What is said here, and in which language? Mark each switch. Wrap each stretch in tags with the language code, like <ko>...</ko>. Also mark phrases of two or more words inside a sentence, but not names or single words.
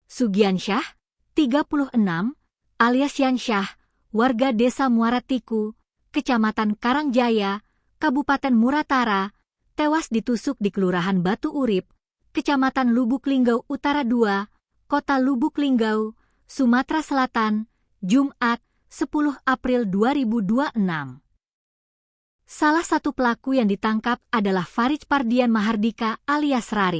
<id>Sugiansyah, 36, alias Yansyah, warga Desa Muaratiku, Kecamatan Karangjaya, Kabupaten Muratara, tewas ditusuk di Kelurahan Batu Urip, Kecamatan Lubuk Linggau Utara 2, Kota Lubuk Linggau, Sumatera Selatan, Jumat, 10 April 2026. Salah satu pelaku yang ditangkap adalah Farij Pardian Mahardika alias Rarit.</id>